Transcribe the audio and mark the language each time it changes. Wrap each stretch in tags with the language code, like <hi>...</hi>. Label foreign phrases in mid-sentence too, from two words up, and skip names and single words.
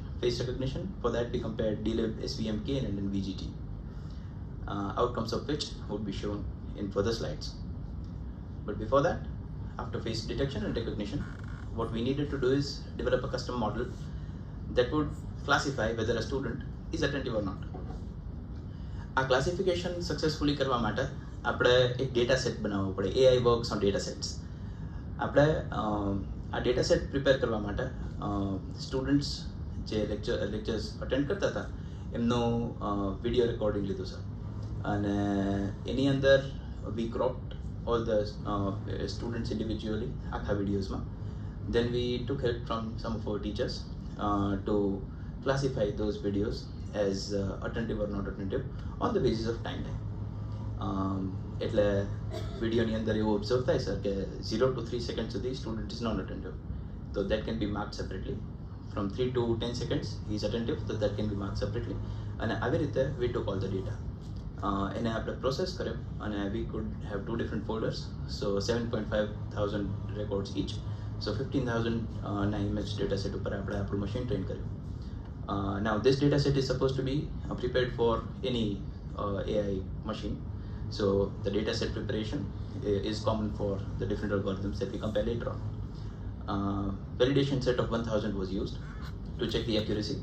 <en>Face recognition, for that we compared DLib, SVM, KNN, and VGT. Outcomes of which would be shown in further slides. But before that, after face detection and recognition, what we needed to do is develop a custom model that would classify whether a student is attentive or not.</en> <gu>આ ક્લાસિફિકેશન સક્સેસફુલી કરવા માટે આપણે એક</gu> <en>data set</en> <gu>બનાવવો પડે.</gu> <en>AI works on data sets.</en> <gu>આપણે આ</gu> <en>data set prepare</en> <gu>કરવા માટે સ્ટુડન્ટ્સ જે લેક્ચર્સ અટેન્ડ કરતા હતા એમનું</gu> <en>video recording</en> <gu>લીધું સર, અને એની અંદર</gu> <en>we cropped all the students individually</en> <gu>આખા વિડીયોઝમાં.</gu> <en>Then we took help from some of our teachers to classify those videos as attentive or not attentive on the basis of time.</en> <gu>એટલે વિડીયોની અંદર એવું ઓબ્ઝર્વ થાય સર કે</gu> <en>0 to 3 seconds</en> <gu>સુધી</gu> <en>student is non attentive,</en> <gu>તો</gu> <en>that can be marked separately. From 3 to 10 seconds he is attentive, so that can be marked separately.</en> <gu>અને આવી રીતે</gu> <en>we took all the data.</en> <gu>એને આપણે પ્રોસેસ કર્યો અને</gu> <en>we could have 2 different folders, so 7,500 records each,</en> <gu>so 15,000 ના</gu> <en>image data set</en> <gu>ઉપર આપણે આપણું</gu> <en>machine train</en> <gu>કર્યું.</gu> <en>Now this data set is supposed to be prepared for any AI machine, so the data set preparation is common for the different algorithms that we compare later on. Validation set of 1000 was used to check the accuracy.</en>